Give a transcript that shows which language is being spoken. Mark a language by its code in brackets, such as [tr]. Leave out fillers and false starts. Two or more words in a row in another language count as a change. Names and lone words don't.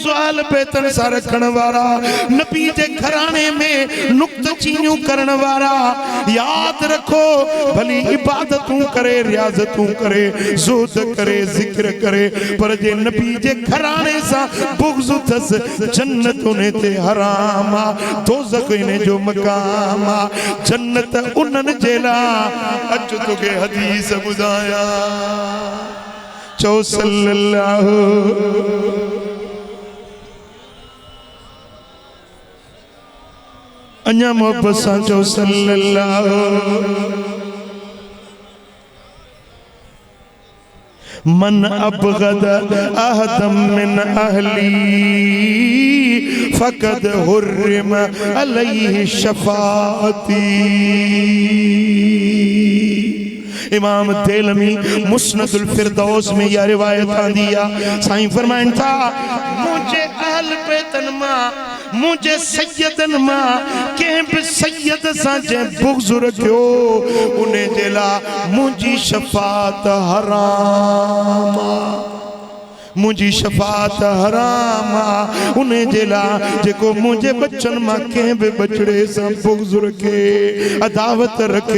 [sd] अहल बैतन सां रखण वारा नबी जे घराणे में नुक्तचीनियूं करण वारा याद रखो भली इबादतूं करे रियाज़तूं करे ज़ुहद करे ज़िक्र करे पर जे नबी जे घराणे सां बुग़्ज़ अथस जन्नत उन्हें ते हराम आ दोज़ख इन्हें जो मकाम आ जन्नत उन्हनि जे लाइ अज तोखे हदीस ॿुधाया चो सल्लल्लाहु अञा मोहब्बत सां चो [ar] صلى الله من أبغض أحدا من أهلي فقد حرم عليه شفاعتي. [sd] इमाम देलमी मुस्नदुल फिरदौस में यह रिवायत आंदी आ। साईं फरमाइनि था मुझे अहल बैतन मां मुझे सैयदन मां कंहिं बि सैयद सां जंहिं बुग़्ज़ रखियो उन जे लाइ मुंहिंजी शफ़ाअत हराम आ मुझी शफात हराम उन जे लाइ जेको मुझे बच्चन मां कंहिं बि बछड़े सां बुग़्ज़ रखे अदावत रखे।